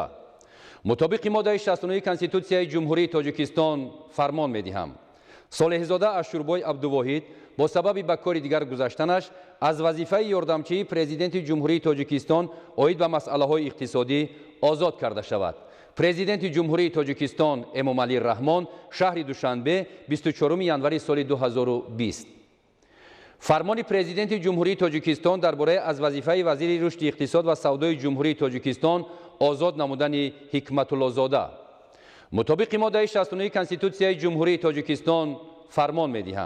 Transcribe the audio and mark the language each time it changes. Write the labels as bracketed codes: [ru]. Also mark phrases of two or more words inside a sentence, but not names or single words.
[tg] мутобиқи моддаи 69 Конститутсияи Ҷумҳурии Тоҷикистон фармон медиҳам Солеҳзода Ашурбой Абдулвоҳид бо сабаби ба кори дигар гузаштанаш аз вазифаи ёрдамчии Президенти Ҷумҳурии Тоҷикистон оид ба масъалаҳои иқтисодӣ озод карда шавад. Президенти Ҷумҳурии Тоҷикистон Эмомалӣ Раҳмон шаҳри Душанбе 24 январи соли 2020. фармони президенти ҷумҳурии тоҷикистон дар бораи аз вазифаи вазири рушди иқтисод ва савдои ҷумҳурии тоҷикистон озод намудани ҳикматуллозода. мутобиқи моддаи 69 конститутсияи ҷумҳурии тоҷикистон фармон медиҳам.